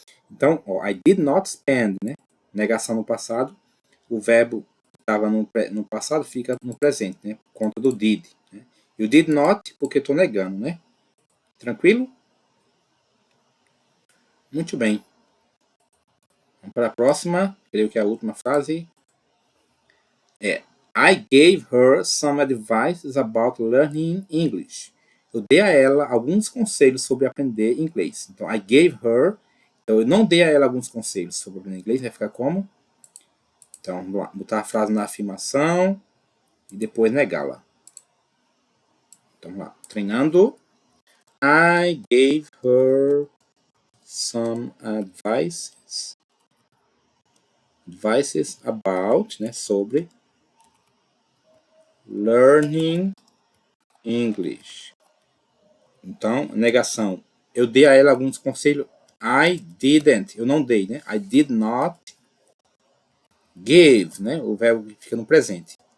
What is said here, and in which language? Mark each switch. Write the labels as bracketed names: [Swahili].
[Portuguese] Então, ó, [English] I did not spend, [Portuguese] né? Negação no passado. O verbo estava no passado fica no presente, né? Por conta do did. Né? E o did not, porque estou negando, né? Tranquilo? Muito bem. Vamos para a próxima. Creio que é a última frase. [English] I gave her some advice about learning English. [Portuguese] Eu dei a ela alguns conselhos sobre aprender inglês. Então, [English] I gave her. [Portuguese] Então, eu não dei a ela alguns conselhos sobre aprender inglês. Vai ficar como? Então, vamos lá. Botar a frase na afirmação e depois negá-la. Então, vamos lá. Treinando. [English] I gave her some advices about, [Portuguese] né, sobre [English] learning English. [Portuguese] Então, negação. Eu dei a ela alguns conselhos. [English] I didn't. [Portuguese] Eu não dei, né? [English] I did not give, [Portuguese] né? O verbo fica no presente.